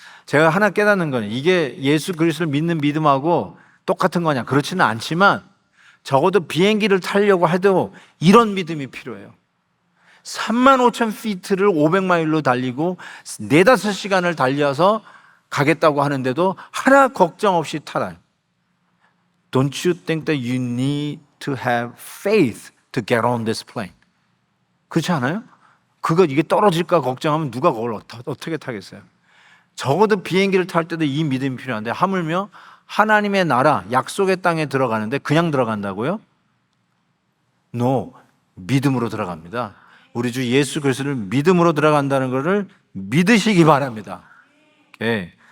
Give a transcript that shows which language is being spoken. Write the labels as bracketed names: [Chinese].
[Korean] 제가 하나 깨닫는 건 이게 예수 그리스도를 믿는 믿음하고 똑같은 거냐 그렇지는 않지만 적어도 비행기를 타려고 해도 이런 믿음이 필요해요. 35,000 feet를 500마일로 달리고 4-5시간을 달려서 가겠다고 하는데도 하나 걱정 없이 타라요. [English] Don't you think that you need to have faith to get on this plane? [Korean] 그렇지 않아요? 이게 떨어질까 걱정하면 누가 그걸 어떻게 타겠어요? 적어도 비행기를 탈 때도 이 믿음이 필요한데 하물며 하나님의 나라, 약속의 땅에 들어가는데 그냥 들어간다고요? No, 믿음으로 들어갑니다. 우리 주 예수 그리스도를 믿음으로 들어간다는 것을 믿으시기 바랍니다. 오케이.